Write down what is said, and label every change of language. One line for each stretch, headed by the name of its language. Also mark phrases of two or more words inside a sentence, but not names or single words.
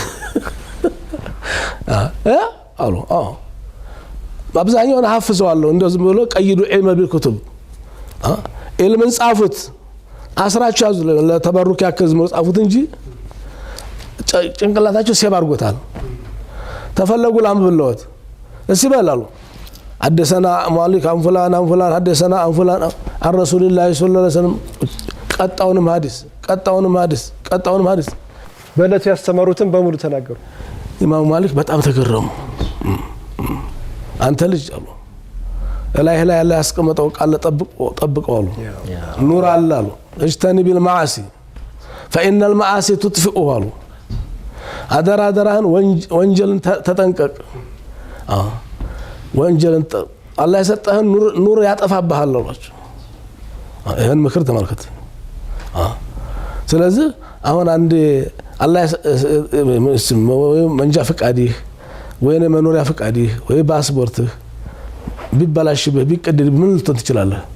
Amharic: አሉ። አብዛኛውን ሐፍዘዋለሁ። እንደው ዝም ብሎ
Arabic: قيدوا العلم بالكتب
Amharic: ኢልምን ጻፉት፣ አስራችሁ ያዙ፣ ለተበሩክ ያክል ዝም ብሎ ጻፉት እንጂ ጭንቅላታቸው ሴብ አድርጎታል። ተፈለጉ ላንብብልዎት እስቲ በላሉ።
Arabic: حدثنا مالك عن فلان حدثنا عن فلان عن رسول الله صلى الله عليه وسلم
Amharic: ቀጣውንም ሐዲስ በእለቱ ያስተማሩትን በሙሉ ተናገሩ። ኢማሙ ማሊክ በጣም ተገረሙ። አንተ ልጅ አሉ ላይ ያለ ያስቀመጠው ቃል ጠብቀው አሉ። ኑር አለ አሉ።
Arabic: اجتنب المعاصي فإن المعاصي تطفئه
Amharic: አሉ። አደራህን ወንጀልን ተጠንቀቅ። ወንጀልን አላህ የሰጠህን ኑር ያጠፋብሃል አሏቸው። ይሄን ምክር ተመልከት። ስለዚህ አሁን አንድ አላህ መንጃ ፈቃድህ ወይ መኖሪያ ፈቃድህ ወይ ፓስፖርትህ ቢበላሽብህ ቢቀደድ ምን ልትሆን ትችላለህ?